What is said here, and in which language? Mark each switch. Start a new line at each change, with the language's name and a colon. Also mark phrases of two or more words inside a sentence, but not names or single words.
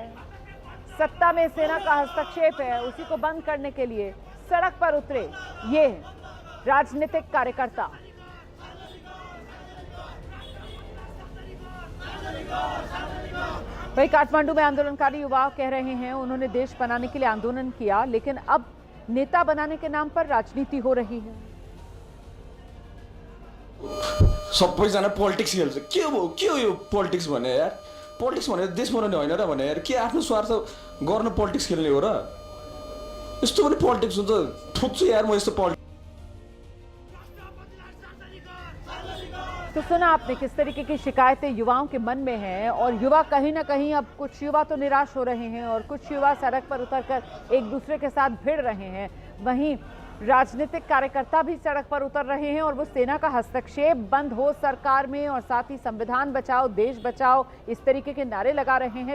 Hindi: सत्ता में सेना का हस्तक्षेप है, उसी को बंद करने के लिए सड़क पर उतरे ये राजनीतिक कार्यकर्ता। वही काठमांडू में आंदोलनकारी युवा कह रहे हैं उन्होंने देश बनाने के लिए आंदोलन किया, लेकिन अब नेता बनाने के नाम पर राजनीति हो रही है।
Nepali: सबैजना पोलिटिक्स खेल्छ। के हो यो पोलिटिक्स भने यार? पोलिटिक्स भने देश बनाउने होइन र भने यार, के आफ्नो स्वार्थ गर्न पोलिटिक्स खेल्ने हो र? यस्तो पनि पोलिटिक्स हुन्छ? ठोक्छु यार म यस्तो पोलिटिक्स।
Hindi: तो सुना आपने किस तरीके की शिकायतें युवाओं के मन में हैं और युवा कहीं ना कहीं, अब कुछ युवा तो निराश हो रहे हैं और कुछ युवा सड़क पर उतरकर एक दूसरे के साथ भिड़ रहे हैं। वहीं राजनीतिक कार्यकर्ता भी सड़क पर उतर रहे हैं और वो सेना का हस्तक्षेप बंद हो सरकार में और साथ ही संविधान बचाओ, देश बचाओ, इस तरीके के नारे लगा रहे हैं।